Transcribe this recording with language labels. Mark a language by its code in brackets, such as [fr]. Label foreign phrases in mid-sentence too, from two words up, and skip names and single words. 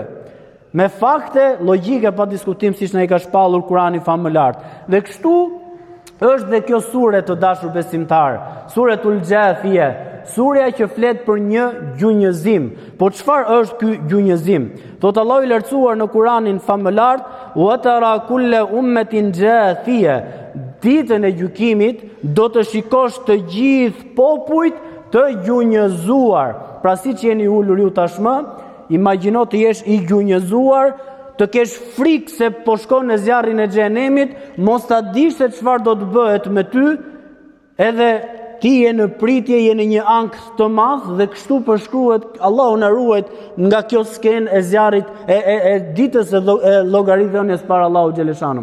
[sq] Me fakte, logjike pa diskutim, siç na i ka shpallur Kurani famëlar. Dhe kështu është dhe kjo sure të dashur besimtar, Suretul Gjathie, surja që flet për një gjunjëzim. Po çfarë është ky gjunjëzim? Thot Allahu i lartësuar në Kuranin famëlar, [ar] "Wa tara kulla ummatin jathia", [sq] ditën e gjykimit do të shikosh të gjithë popujt të gjunjëzuar. Pra siç jeni ulur ju tashmë, imagjino të jesh i gjunjëzuar, të kesh frikë se po shkon në zjarrin e xhenemit, mos ta dish se çfarë do të bëhet me ty, edhe ti je në pritje, je në një ankth të madh dhe kështu përshkruhet, Allahu na ruajt nga kjo skenë e zjarrit e ditës e llogaridhënies para Allahu Gjeleshanu.